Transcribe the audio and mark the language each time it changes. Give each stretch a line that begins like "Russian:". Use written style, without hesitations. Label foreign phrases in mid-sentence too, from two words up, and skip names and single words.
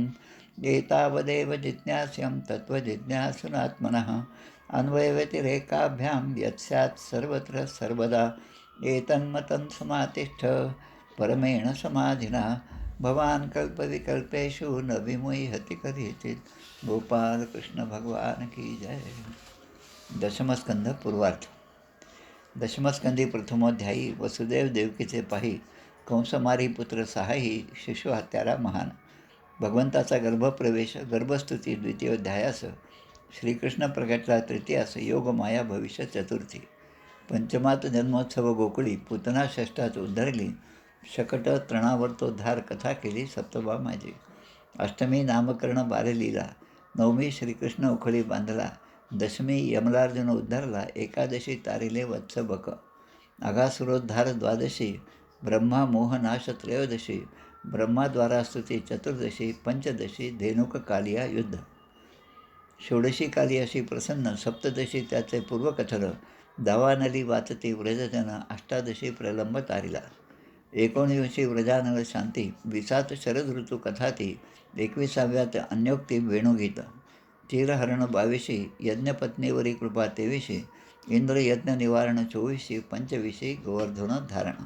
Sanskrit: एतावदेव जिज्ञास्यं तत्त्वजिज्ञासुनात्मनः, अन्वयव्यतिरेकाभ्यां यत् स्यात् सर्वत्र सर्वदा. एतन्मतं समातिष्ठ परमेण समाधिना, भवान् कल्पविकल्पेषु न विमुह्यति कदाचित्.
Hindi: गोपाल कृष्ण भगवान की जय.
Marathi: दशमस्कंध पूर्वार्थ. दशमस्कंधी प्रथमोध्यायी. वसुदेव देवकीचे पाही, कंसमारी पुत्र सहाही, शिशु हत्यारा महान. भगवंताचा गर्भप्रवेश, गर्भस्तुती द्वितीयोध्यायास. श्रीकृष्ण प्रगटला तृतीयास. योगमाया भविष्य चतुर्थी. पंचमात जन्मोत्सव गोकुळी, पूतना षष्ठात उद्धरली, शकट तृणावर्तोद्धार कथा केली सप्तभा माझी. अष्टमी नामकरण बाललीला, नवमी श्रीकृष्ण उखळी बांधला, दशमी यमलार्जुन उद्धरला, एकादशी तारिले वत्सबक, अघासुरोद्धार द्वादशी, ब्रह्मा मोहनाश त्रयोदशी, ब्रह्माद्वारास्तुती चतुर्दशी, पंचदशी धेनुककालिया युद्ध, षोडशी काली अशी प्रसन्न, सप्तदशी त्याचे पूर्वकथन, दावानली वाचती व्रजजन, अष्टादशी प्रलंब तारिला, 19वी व्रजानल शांती, 20 शरद ऋतू कथाती, 21व्यात अन्योक्ती वेणुगीत, चिरहरण 22, यज्ञपत्नीवरी कृपा 23, इंद्रयज्ञ निवारण 24, 25 गोवर्धनोद्धारण.